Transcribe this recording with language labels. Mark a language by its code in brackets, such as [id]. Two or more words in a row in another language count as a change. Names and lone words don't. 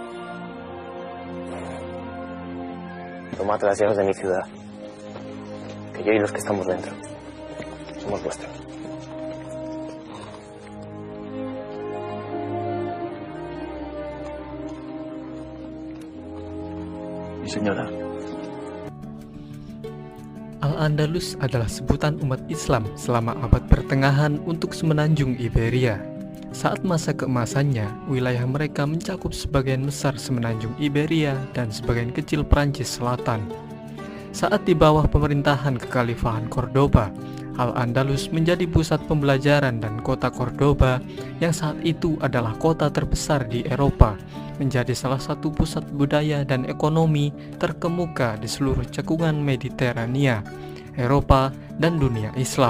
[es] Tomad las llaves de mi ciudad, que yo y los que estamos dentro somos vuestros. Mi señora. [id] Al-Andalus adalah sebutan umat Islam selama abad pertengahan untuk semenanjung Iberia. Saat masa keemasannya, wilayah mereka mencakup sebagian besar semenanjung Iberia dan sebagian kecil Prancis Selatan. Saat di bawah pemerintahan Kekhalifahan Cordoba, Al-Andalus menjadi pusat pembelajaran dan kota Cordoba yang saat itu adalah kota terbesar di Eropa, menjadi salah satu pusat budaya dan ekonomi terkemuka di seluruh cekungan Mediterania, Eropa, dan dunia Islam.